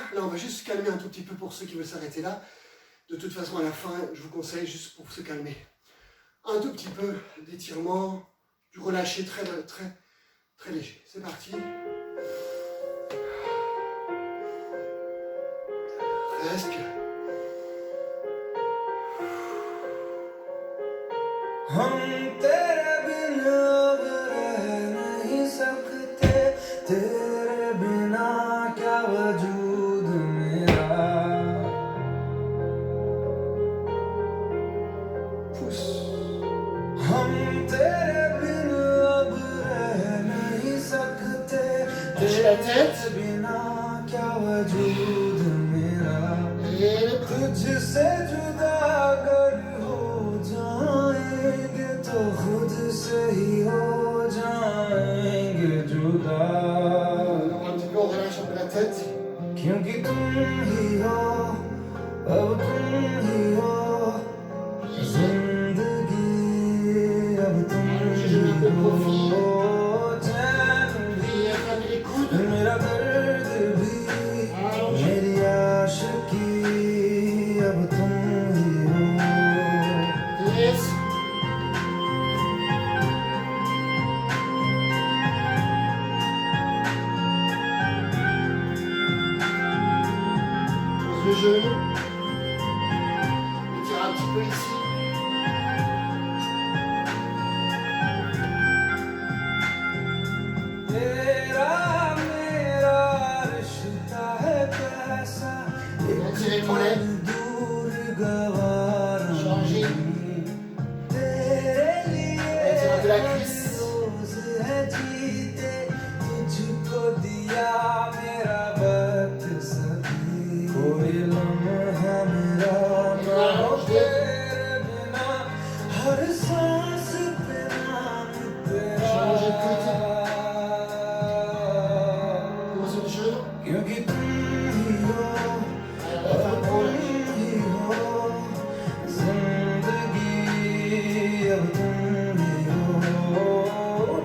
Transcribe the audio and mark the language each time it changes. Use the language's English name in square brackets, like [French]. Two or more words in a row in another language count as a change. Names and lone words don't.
[French] Là on va juste se calmer un tout petit peu pour ceux qui veulent s'arrêter là. De toute façon à la fin, je vous conseille juste pour se calmer. Un tout petit peu d'étirement, du relâché très léger. C'est parti. Respire. [Hindi] हम तेरे बिना अब रह नहीं सकते, तेरे बिना क्या वजूद मेरा. [French] Pousse. [Hindi] हम तेरे बिना अब रह नहीं सकते, तेरे बिना क्या वजूद मेरा. तुझसे जुदा अगर हो जाएंगे तो खुद से ही हो जाएंगे जुदा. [French] Un petit peu, on relâche un peu la tête. [Hindi] क्योंकि तुम ही हो, अब तुम ही हो, जिंदगी अब तुम ही हो. चैन भी, मेरा दर्द भी, मेरी आशिकी अब तुम ही हो. [French] Yes. Pose le genou. Étire un petit peu ici. [Hindi] तेरा मेरा रिश्ता है कैसा, [French] Étirez le mollet. [Hindi] दूर गवार [French] Changez. [Hindi] तेरे लिए [French] Étirez un peu la cuisse. [Hindi] रोज है जीते, तुझको दिया मेरा वक्त सभी. कोई लम्हा मेरा ना हो तेरे बिना, हर सांस पे नाम तेरा. [French] Changez de côté. Pose le genou. [Hindi] क्योंकि तुम ही हो, [French] Allez, on va faire le [Hindi] तुम [French] relâche. [Hindi] ही हो, जिंदगी अब तुम ही हो.